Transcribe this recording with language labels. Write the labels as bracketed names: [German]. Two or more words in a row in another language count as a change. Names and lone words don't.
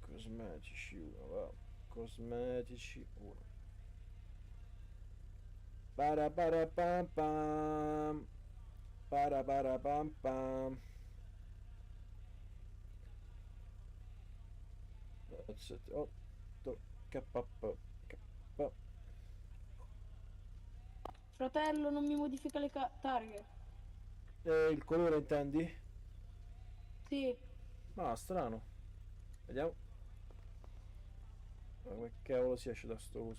[Italian] Cosmetici 1, va. Cosmetici 1. Para pam. Para pam pam. 7, 8, KP. Fratello, non mi modifica le targhe. Il colore intendi? Sì. Ma strano. Vediamo. Ma come cavolo si esce da sto coso?